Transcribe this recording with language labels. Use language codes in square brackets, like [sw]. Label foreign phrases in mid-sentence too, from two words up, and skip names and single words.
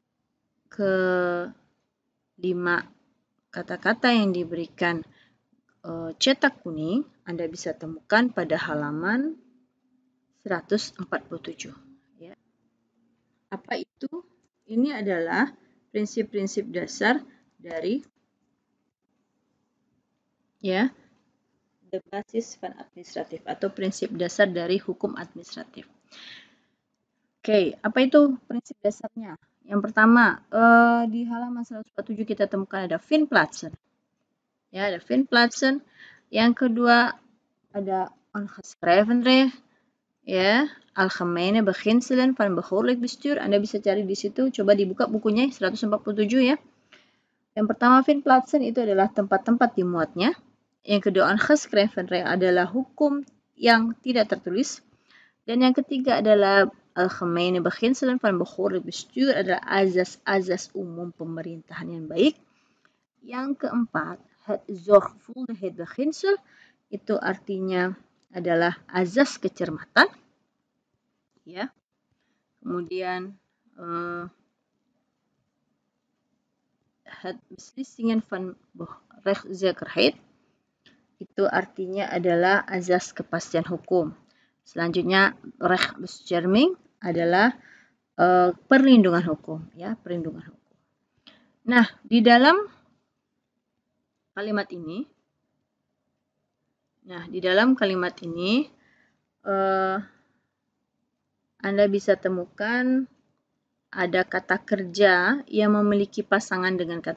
[id] Kelima kata-kata yang diberikan cetak kuning Anda bisa temukan pada halaman 147. Ya. Apa itu? Ini adalah prinsip-prinsip dasar dari [nl] de basis van administratif [id] atau prinsip dasar dari hukum administratif. Oke, apa itu prinsip dasarnya? Yang pertama, di halaman 147 kita temukan ada vindplaatsen. Ya, ada vindplaatsen. Yang kedua ada [nl] ongeschreven recht, [id] ya, [nl] algemene beginselen van behoorlijk bestuur. [id] Anda bisa cari di situ, coba dibuka bukunya 147 ya. Yang pertama vindplaatsen itu adalah tempat-tempat dimuatnya. Yang kedua [nl] ongeschreven recht [id] adalah hukum yang tidak tertulis. Dan yang ketiga adalah [nl] algemene beginselen van behoorlijk bestuur [id] adalah azas-azas umum pemerintahan yang baik. Yang keempat, [nl] het zorgvuldigheidsbeginsel [id] itu artinya adalah azas kecermatan. Ya. Kemudian [nl] het beslissingen van rechtszekerheid [id] itu artinya adalah azas kepastian hukum. Selanjutnya rechtsbescherming adalah perlindungan hukum, ya, perlindungan hukum. Nah, di dalam kalimat ini, Anda bisa temukan ada kata kerja yang memiliki pasangan dengan kata depan.